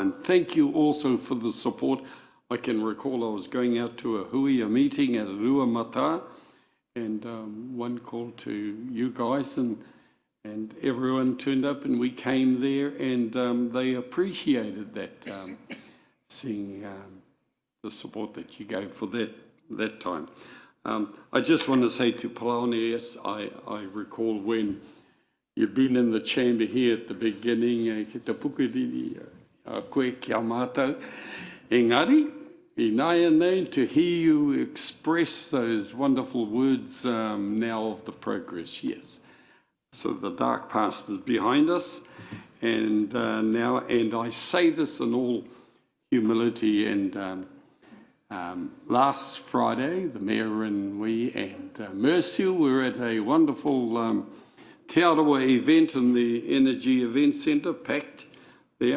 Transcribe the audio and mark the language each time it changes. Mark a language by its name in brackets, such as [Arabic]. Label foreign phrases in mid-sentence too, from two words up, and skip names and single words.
[English] And thank you also for the support. I can recall I was going out to a meeting at Ruamata, and one call to you guys, and everyone turned up, and we came there, and they appreciated that, seeing the support that you gave for that time. I just want to say to Palaone, yes, I recall when you've been in the chamber here at the beginning, [Māori] ki te pukuriri, koe kia mātou. Engari, I nāia nei, [English] to hear you express those wonderful words now of the progress, yes. So the dark past is behind us, and now, and I say this in all humility, and last Friday, the Mayor and we and Mercial were at a wonderful Te Arawa event in the Energy Event Centre, packed there.